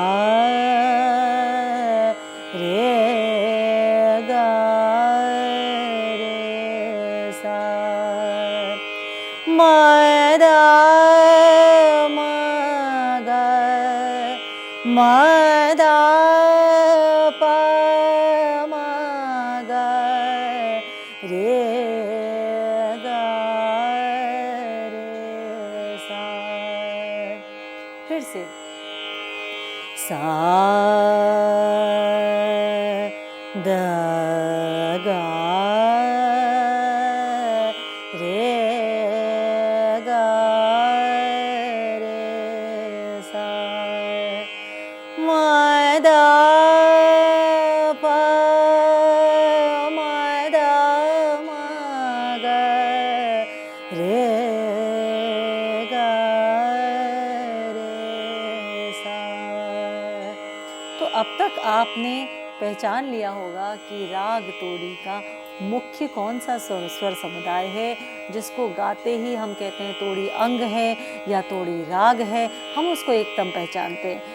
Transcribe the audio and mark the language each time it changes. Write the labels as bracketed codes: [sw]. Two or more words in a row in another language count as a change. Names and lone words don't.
[hi] रे गा रे सा मा दा मा गा मा दा पा मा गा रे गा रे सा। फिर से सा द गा रे गा रे सा मा दा पा मा दा मा गा रे गा रे सा। तो अब तक आपने पहचान लिया होगा कि राग तोड़ी का मुख्य कौन सा स्वर समुदाय है जिसको गाते ही हम कहते हैं तोड़ी अंग है या तोड़ी राग है, हम उसको एकदम पहचानते हैं।